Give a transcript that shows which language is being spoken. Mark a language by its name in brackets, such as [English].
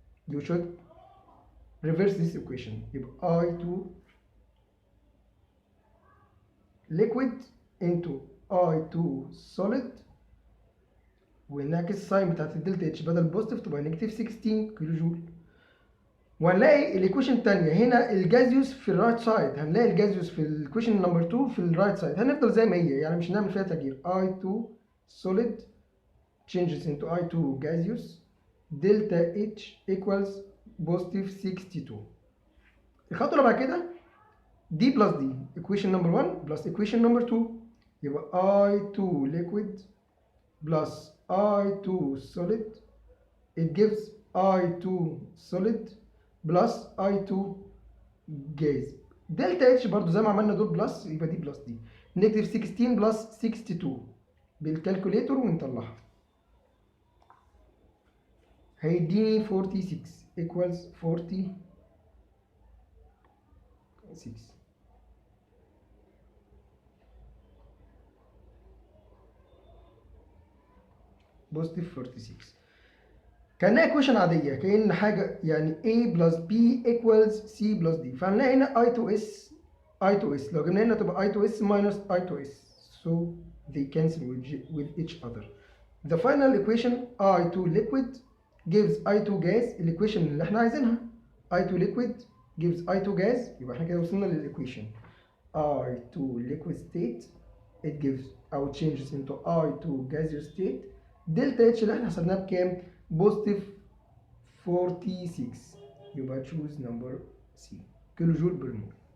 [English] You should reverse this equation. [Arabic] يبقى I2 liquid into I2 solid ونعكس الساين بتاعت الدلتا اتش بدل بوزيتيف تبقى نيجاتيف 16 كيلو جول. وهنلاقي الايكويشن الثانيه هنا الجازيوس في الرايت سايد، هنلاقي الجازيوس في الايكويشن نمبر 2 في الرايت سايد، هنفضل زي ما هي يعني مش هنعمل فيها تغيير. [English] I2 solid changes into I2 gaseous delta H equals positive 62. الخطوه اللي بعد كده دي بلس دي equation number 1 plus equation number 2 يبقى I2 liquid plus I2 solid it gives I2 solid plus I2 gas. [Arabic] دلتا اتش برضو زي ما عملنا دول بلس يبقى دي بلس دي نيجاتيف 16 بلس 62 بالكالكوليتور ونطلعها. هيديني 46 equals 46 بوزيتيف 46. كأنها equation عادية، كأن حاجة يعني A plus B equals C plus D. فهنلاقي هنا I to S I to S، لو جبنا هنا تبقى I to S minus I to S. [English] So they cancel with each other. The final equation I to liquid gives I to gas، equation اللي احنا عايزينها. I to liquid gives I to gas، يبقى احنا كده وصلنا للإيكويشن. I to liquid state it gives أو changes into I to gaseous state. [Arabic] دلتا اتش اللي احنا حسبناها بكام؟ بوزيتيف 46. يبقى تشوز نمبر سي، كيلو جول بير مول.